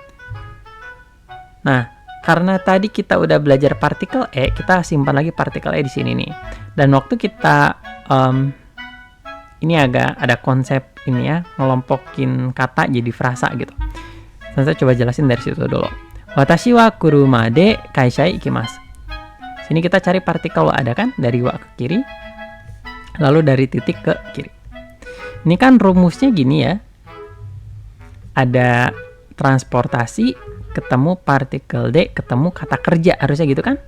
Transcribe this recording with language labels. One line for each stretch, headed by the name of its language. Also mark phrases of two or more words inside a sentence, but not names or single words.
Indonesian: Nah, karena tadi kita udah belajar partikel e, kita simpan lagi partikel e di sini nih. Dan waktu kita ini agak ada konsep ini ya, ngelompokin kata jadi frasa gitu. Dan saya coba jelasin dari situ dulu.
Japanese: 私は車で会社行きます.
Indonesian: Sini kita cari partikel wa, ada kan? Dari wa ke kiri, lalu dari titik ke kiri. Ini kan rumusnya gini ya. Ada transportasi, ketemu partikel D, ketemu kata kerja. Harusnya gitu kan?